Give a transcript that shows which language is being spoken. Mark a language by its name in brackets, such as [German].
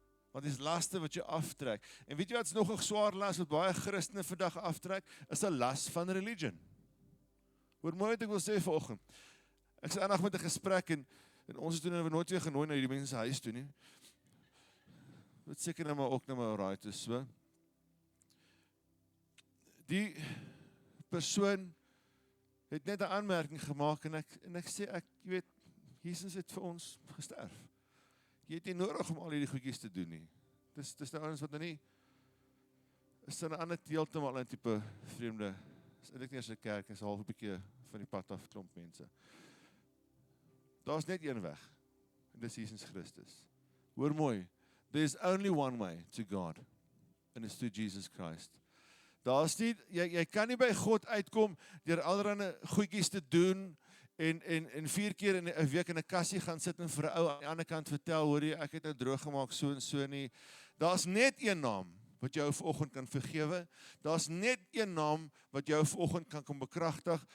[Afrikaans] Want dis laste wat jy aftrek. En weet jy wat's nog 'n swaar las wat baie Christene vandag aftrek? Is 'n las van religion. Hoor mooi wat ek wil sê vanoggend. Ek sê eendag met 'n gesprek en ons het toen nooit weer genooi na die mense se huis toe nie. Wat seker nou maar ook nou maar alright is so. Die persoon het net 'n aanmerking gemaak en ek sê jy weet, Jesus het vir ons gesterf. Jy het nie nodig om al hierdie goedjies te doen nie. Dis nou ouens wat nou nie, is dan 'n ander heeltemal 'n tipe vreemde, is eintlik nie as 'n kerk, is half 'n bietjie van die pad af klomp mense. Daar's net een weg, en dis Jesus Christus. Hoor mooi, [English] there's only one way to God, and it's through Jesus Christ. [Afrikaans] Daar's nie, jy kan nie by God uitkom deur allerlei goedjies te doen en 4 keer in 'n week in 'n kassie gaan sit en vir 'n ou aan die ander kant vertel, hoor jy, ek het nou droog gemaak so en so nie. Daar's net een naam wat jou vanoggend kan vergewe. Daar's net een naam wat jou vanoggend kan kom bekragtig.